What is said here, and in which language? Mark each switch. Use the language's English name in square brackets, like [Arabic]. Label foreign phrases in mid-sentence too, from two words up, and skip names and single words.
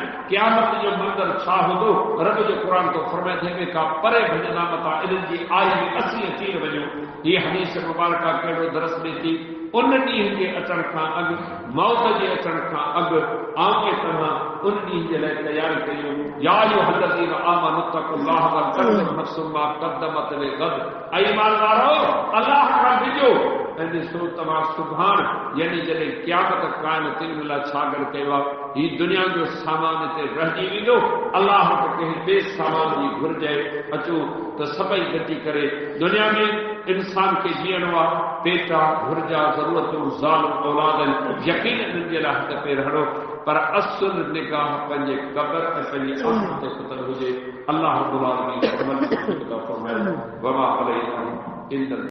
[Sindhi] क़यामत जो मंज़र छा हूंदो? रब जो क़ुरान तो फरमाए हिक ॿिए खां परे भॼंदा मथां इन्हनि जी आई में असीं अची न वञूं। हीअ हदीस मुबारका कहिड़ो दरस ॾे थी? उन ॾींहं जे अचण खां अॻु, मौत जे अचण खां अॻु आऊं तव्हां उन ॾींहं जे लाइ तयारी कयूं। [Arabic] يا أيها الذين آمنوا اتقوا الله ولتنظر نفس ما قدمت لغد. [Sindhi] ऐं ईमानदारो, अल्लाह खां डिॼो ऐं ॾिसो तव्हां सुभाणे, यानी जॾहिं क़यामत क़ाइम थींदे लाइ छा गॾु कयो आहे। हीउ दुनिया जो सामान हिते रहिजी वेंदो। अल्लाह खे कंहिं ॿिए सामान जी घुर्ज आहे। अचो त सभई गॾिजी करे दुनिया में इंसान खे जीअणो आहे। पेटा घुर्जा ज़रूरतूं ज़ाल औलाद यकीन इन्हनि जे लाइ हथ पेर हणो, पर असुल निगाह पंहिंजे क़ब्र ऐं पंहिंजे आख़िरत ते खुतल हुजे। [Arabic] الله رب العالمين फरमाए وما علينا إلا